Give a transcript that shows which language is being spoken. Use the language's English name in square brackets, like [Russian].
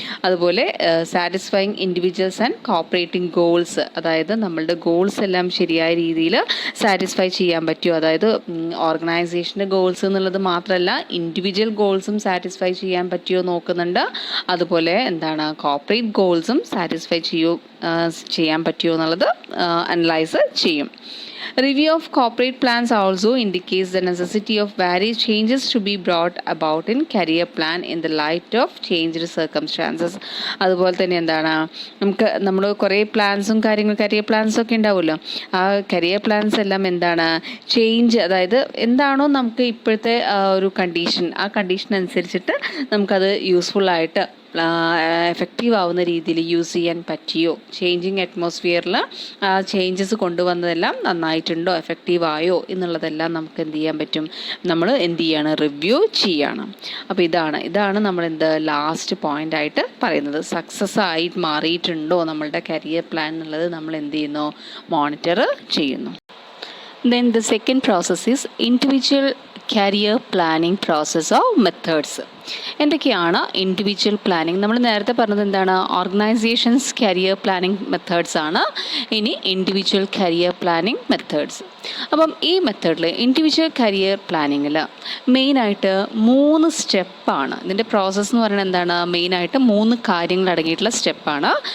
[Malayalam] അതുപോലെ satisfying individuals and cooperating goals, അതായത് നമ്മളുടെ ഗോൾസ് എല്ലാം ശരിയായ രീതിയിൽ സാറ്റിസ്ഫൈ ചെയ്യാൻ പറ്റുമോ, അതായത് ഓർഗനൈസേഷൻ്റെ ഗോൾസ് എന്നുള്ളത് മാത്രമല്ല ഇൻഡിവിജ്വൽ ഗോൾസും സാറ്റിസ്ഫൈ ചെയ്യാൻ പറ്റുമോ നോക്കുന്നുണ്ട്. അതുപോലെ കോപ്പറേറ്റ് ഗോൾസും സാറ്റിസ്ഫൈ ചെയ്യാൻ പറ്റുമോ എന്നുള്ളത് അനലൈസ് ചെയ്യും. [English] Review of corporate plans also indicates the necessity of various changes to be brought about in career plan in the light of changed circumstances. [Malayalam] അതുപോലെ തന്നെ നമ്മൾ കുറേ പ്ലാൻസും കരിയർ പ്ലാൻസും ഒക്കെ ഉണ്ടാവുമല്ലോ. ആ കരിയർ പ്ലാൻസ് എല്ലാം ചേഞ്ച്, അതായത് എന്താണോ നമുക്ക് ഇപ്പോഴത്തെ ഒരു കണ്ടീഷൻ, ആ കണ്ടീഷൻ അനുസരിച്ചിട്ട് നമുക്കത് യൂസ്ഫുള്ളായിട്ട് എഫക്റ്റീവ് ആവുന്ന രീതിയിൽ യൂസ് ചെയ്യാൻ പറ്റിയോ, ചേഞ്ചിങ് അറ്റ്മോസ്ഫിയറിൽ ചേഞ്ചസ് കൊണ്ടുവന്നതെല്ലാം നന്നായിട്ടുണ്ടോ, എഫക്റ്റീവ് ആയോ എന്നുള്ളതെല്ലാം നമുക്ക് എന്ത് ചെയ്യാൻ പറ്റും, നമ്മൾ എന്ത് ചെയ്യാണ്, റിവ്യൂ ചെയ്യണം. അപ്പോൾ ഇതാണ് നമ്മൾ ലാസ്റ്റ് പോയിന്റ് ആയിട്ട് പറയുന്നത്. സക്സസ് ആയി മാറിയിട്ടുണ്ടോ നമ്മളുടെ കരിയർ പ്ലാൻ എന്നുള്ളത് നമ്മൾ എന്ത് ചെയ്യുന്നു, മോണിറ്റർ ചെയ്യുന്നു. [English] Then the second process is individual career planning process or methods. [Malayalam] എന്തൊക്കെയാണ് ഇൻഡിവിജ്വൽ പ്ലാനിങ്? നമ്മൾ നേരത്തെ പറഞ്ഞത് എന്താണ്, ഓർഗനൈസേഷൻസ് കരിയർ പ്ലാനിങ് മെത്തേഡ്സ് ആണ്. ഇനി ഇൻഡിവിജ്വൽ കരിയർ പ്ലാനിങ് മെത്തേഡ്സ്. അപ്പം ഈ മെത്തേഡിൽ ഇൻഡിവിജ്വൽ കരിയർ പ്ലാനിങ്ങിൽ മെയിനായിട്ട് 3 സ്റ്റെപ്പാണ്. ഇതിൻ്റെ പ്രോസസ്സ് എന്ന് പറയുന്നത് എന്താണ്, മെയിനായിട്ട് 3 കാര്യങ്ങൾ അടങ്ങിയിട്ടുള്ള സ്റ്റെപ്പാണ്.